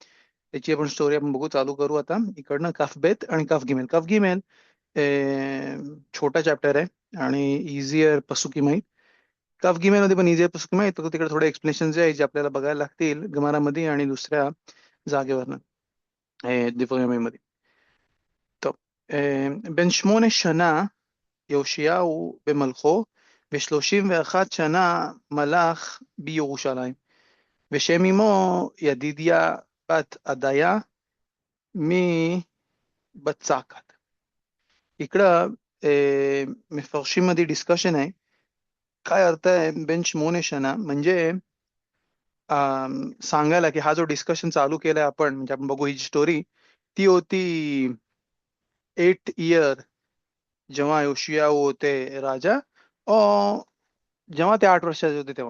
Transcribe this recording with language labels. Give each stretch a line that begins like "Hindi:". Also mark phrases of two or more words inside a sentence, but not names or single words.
Marathi: त्याची आपण स्टोरी आपण बघू, चालू करू आता इकडनं. काफबेत आणि काफ गिमेल. छोटा चॅप्टर आहे आणि इझियर पसुकी माहीत. काफ गिमेल मध्ये पण इझियर पसुकी माहीत, तर तिकडे थोडे एक्सप्लेनेशन जे आहे जे आपल्याला बघायला लागतील गमारामध्ये आणि दुसऱ्या जागेवरनं दिफोयमेमध्ये.
Hebrew: טוב, בן 8 שנה יאשיהו במלכו, ו31 שנה מלך בירושלים, ושם אמו ידידיה בת עדיה מבצקת.
Marathi: इकडं मफरשים मध्ये डिस्कशन आहे. काय अर्थ आहे
Hebrew: בן 8 שנה
Marathi: म्हणजे? सांगायला की हा जो डिस्कशन चालू केलाय आपण, म्हणजे आपण बघू ही स्टोरी, ती होती 8 इयर जेव्हा योशियाहू होते राजा, जेव्हा ते 8 वर्षाचे होते तेव्हा.